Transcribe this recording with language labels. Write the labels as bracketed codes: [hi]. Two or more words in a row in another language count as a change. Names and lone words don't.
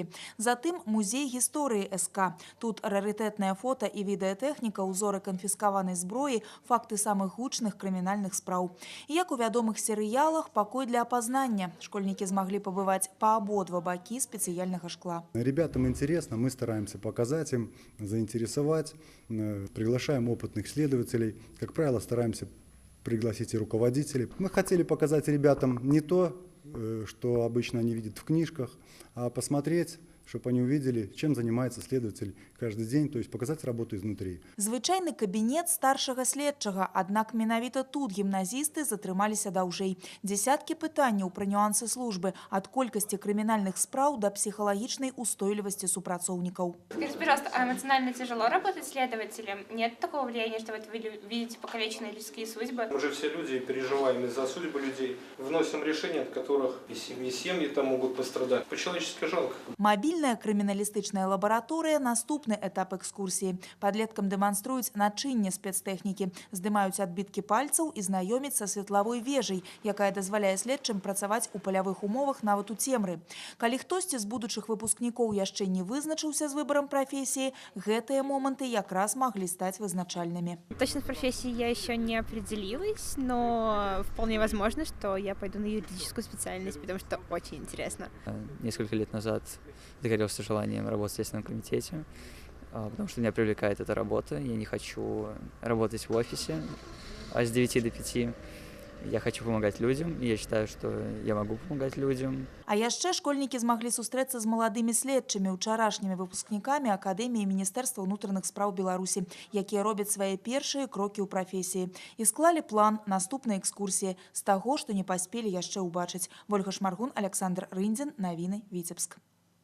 [be] Затым музей гісторыі СК. Тут рарытэтнае фота і відэатэхніка, узоры канфіскаванай зброі, факты самых гучных крымінальных спраў. І як у вядомых серыялах, пакой для апазнання. Школьнікі змаглі пабываць па абодва бакі спецыяльнага шкла. [ru] Ребятам интересно, мы стараемся показать им, заинтересовать, приглашаем опытных следователей. Как правило, стараемся пригласить и руководителей. Мы хотели показать ребятам не то, что обычно они видят в книжках, а посмотреть, чтобы они увидели, чем занимается следователь каждый день, то есть показать работу изнутри. [be] Звычайны кабінет старшага следчага, аднак менавіта тут гімназісты затрымаліся даўжэй. Дзесяткі пытанняў пра нюансы службы, ад колькасці крымінальных спраў да псіхалагічнай устойлівасці супрацоўнікаў. [ru] Скажите, пожалуйста, а эмоционально тяжело работать следователем? Нет такого влияния, что вы видите покалеченные людские судьбы? Мы же все люди переживаем из-за судьбы людей, вносим решения, от которых и семьи там могут пострадать. По-человечески жалко. [be] Мабільная крыміналістычная лабараторыя – наступны этап экскурсіі. Падлеткам дэманструюць начынне спецтэхнікі, здымаюць адбіткі пальцаў і знаёмяць са светлавой вежай, якая дазваляе следчым працаваць у палявых умовах нават у цемры. Калі хтосьці з будучых выпускнікоў яшчэ не вызначыўся з выбарам прафесіі, гэтыя моманты якраз маглі стаць вызначальнымі. [ru] Точно с профессией я еще не определилась, но вполне возможно, что я пойду на юридическую специальность, потому что очень интересно. Несколько лет назад загорелся желанием работать в Следственном комитете, потому что меня привлекает эта работа. Я не хочу работать в офисе с 9 до 5. Я хочу помогать людям, и я считаю, что я могу помогать людям. [be] А яшчэ школьнікі змаглі сустрэцца з маладымі следчымі, учарашнімі выпускнікамі Акадэміі Міністэрства ўнутраных спраў Беларусі, якія робяць свае першыя крокі ў прафесіі. І склалі план наступнай экскурсіі з таго, што не паспелі яшчэ ўбачыць. Вольга Шмаргун, Александр Рындзін, навіны Віцебск.